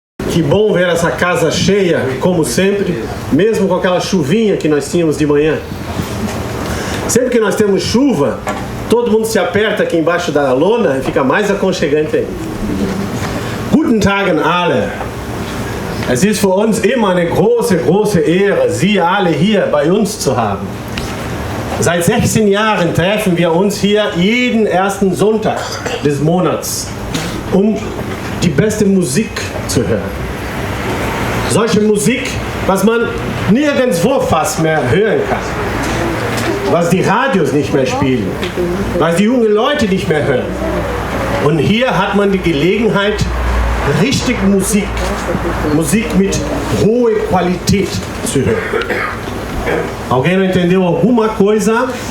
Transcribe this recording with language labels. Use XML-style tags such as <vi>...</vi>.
<pt>Que bom ver essa casa cheia, como sempre, mesmo com aquela chuvinha que nós tínhamos de manhã. Sempre que nós temos chuva, todo mundo se aperta aqui embaixo da lona e fica mais aconchegante ainda.</pt> <de>Guten Tag an alle. Es ist für uns immer eine große, große Ehre, Sie alle hier bei uns zu haben. Seit 16 Jahren treffen wir uns hier jeden ersten Sonntag des Monats, um die beste Musik zu hören. Solche Musik, was man nirgendwo fast mehr hören kann. Was die Radios nicht mehr spielen. Was die jungen Leute nicht mehr hören. Und hier hat man die Gelegenheit, richtig Musik mit hoher Qualität zu hören.</de> <pt>Alguém não entendeu alguma coisa?</pt>